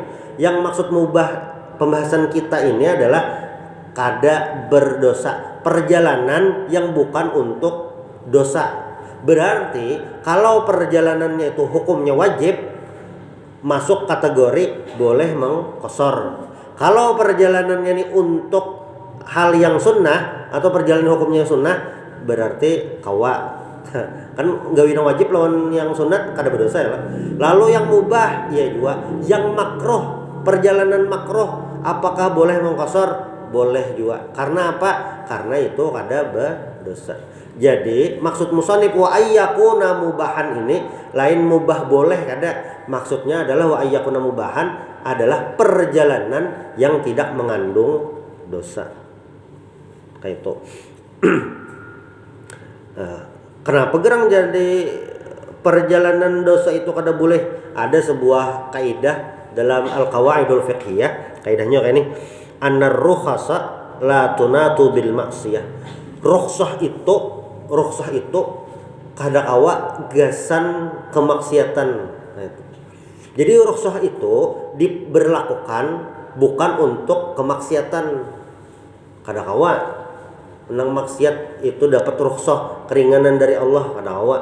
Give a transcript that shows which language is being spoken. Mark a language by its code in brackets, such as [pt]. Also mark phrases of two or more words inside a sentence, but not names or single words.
[bjn] Yang maksud mubah pembahasan kita ini adalah kada berdosa, perjalanan yang bukan untuk dosa. [id] Berarti kalau perjalanannya itu hukumnya wajib, masuk kategori boleh mengqasar. Kalau perjalanannya ini untuk hal yang sunnah atau perjalanan hukumnya yang sunnah berarti kawa. [bjn] Kan gawina wajib lawan yang sunat kada berdosa ya. [id] Lalu yang mubah ya juga, yang makruh, perjalanan makruh apakah boleh mengqasar? Boleh juga. Karena apa? [bjn] Karena itu kada berdosa. Jadi maksud musannif [ar] wa ayyakuna mubahan [bjn] ini lain mubah boleh kada. [id] Maksudnya adalah [ar] wa ayyakuna mubahan [id] adalah perjalanan yang tidak mengandung dosa. Kayak itu. [bjn] Kenapa gerang jadi perjalanan dosa itu kada boleh? [id] Ada sebuah kaidah dalam [ar] al-qawaidul fiqhiyah. [id] Kaidahnya kayak ini. [ar] Anar rukhasa la tunatu bil maksiyah. [bjn] Rukhsah itu kada kawa gasan kemaksiatan. [id] Nah, itu. Jadi rukhsah itu diberlakukan bukan untuk kemaksiatan. [bjn] Kada kawa menang maksiat itu dapat rukhsah keringanan dari Allah kada kawa.